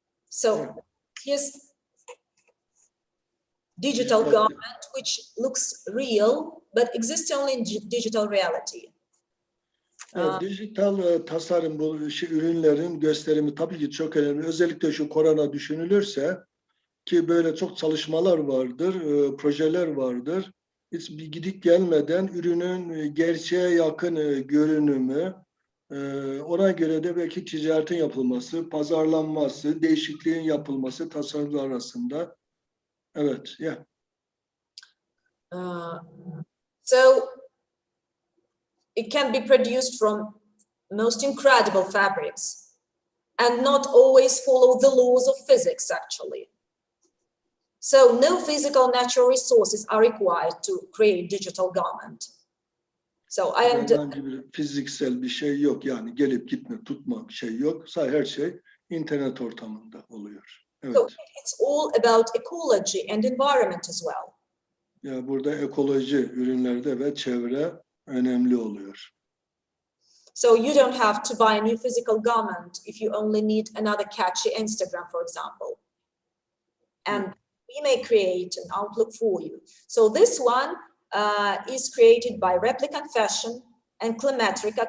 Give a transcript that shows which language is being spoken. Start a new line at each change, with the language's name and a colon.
English: So here's digital garment, which looks real, but exists only in digital reality.
Turkish: Dijital tasarım bu ürünlerin gösterimi tabii ki çok önemli. Özellikle şu korona düşünülürse ki böyle çok çalışmalar vardır, projeler vardır. Hiç bir gidip gelmeden ürünün gerçeğe yakın görünümü, ona göre de belki ticaretin yapılması, pazarlanması, değişikliğin yapılması tasarımlar arasında. Evet, yeah.
English: So it can be produced from most incredible fabrics and not always follow the laws of physics, actually. So no physical natural resources are required to create digital garment. So I am
Turkish: herhangi bir fiziksel bir şey yok, yani gelip gitme, tutma bir şey yok. Sadece her şey internet ortamında oluyor. Evet.
English: So it's all about ecology and environment as well.
Turkish: Ya burada ekoloji ürünlerde ve çevre önemli oluyor.
English: So you don't have to buy a new physical garment if you only need another catchy Instagram, for example. And we may create an outlook for you. So this one is created by Replicant Fashion and Climatrica.